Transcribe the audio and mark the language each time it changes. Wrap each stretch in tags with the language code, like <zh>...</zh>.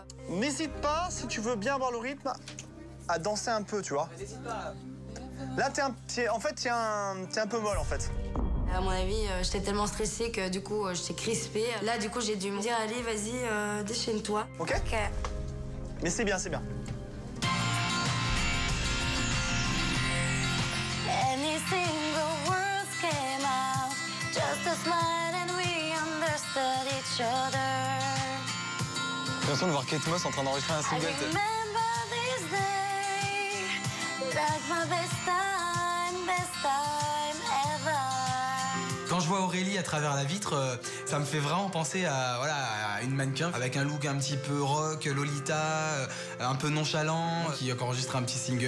<fr>N'hésite pas, si tu veux bien avoir le rythme, à danser un peu, tu vois. Là, t'es un peu molle, en fait. À mon avis, j'étais tellement stressée que du coup, j'étais crispée. Là, du coup, j'ai dû me dire, allez, vas-y, déchaîne-toi. OK. Mais c'est bien, c'est bien.</fr> <en>Any single words came out, just a smile and we understood each other.</en> <fr>J'ai l'impression de voir Kate Moss en train d'enregistrer un</fr> <en>I</en> <fr>single.</fr> <en>remember this day, like my best time ever.</en> <fr>Quand je vois Aurélie à travers la vitre, ça me fait vraiment penser à une mannequin avec un look un petit peu rock, Lolita, un peu nonchalant, qui enregistre un petit single.</fr>